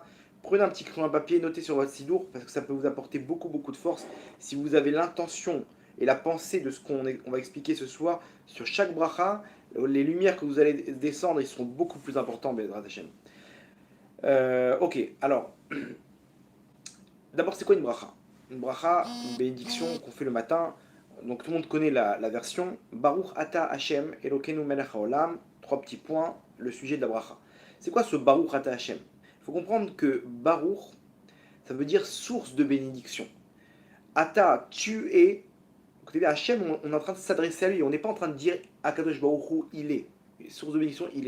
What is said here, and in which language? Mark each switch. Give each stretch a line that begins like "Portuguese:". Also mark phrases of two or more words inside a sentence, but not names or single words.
French: Prenez un petit crayon à papier, notez sur votre sidour parce que ça peut vous apporter beaucoup de force si vous avez l'intention et la pensée de ce qu'on va expliquer ce soir sur chaque bracha. Les lumières que vous allez descendre, ils seront beaucoup plus importants,
Hebrew: בעזרת השם.
French: Ok, alors, d'abord, c'est quoi une bracha? Une bracha, une bénédiction qu'on fait le matin. Donc tout le monde connaît la version.
Hebrew: ברוך אתה השם, אלוקינו מלך העולם.
French: Trois petits points, le sujet de la bracha. C'est quoi ce
Hebrew: ברוך אתה השם?
French: Il faut comprendre que Baruch, ça veut dire source de bénédiction. Ata, tu es. Écoutez bien, Hachem, on est en train de s'adresser à lui. On n'est pas en train de dire
Hebrew: הקדוש ברוך הוא,
French: il est. Source de bénédiction, il est.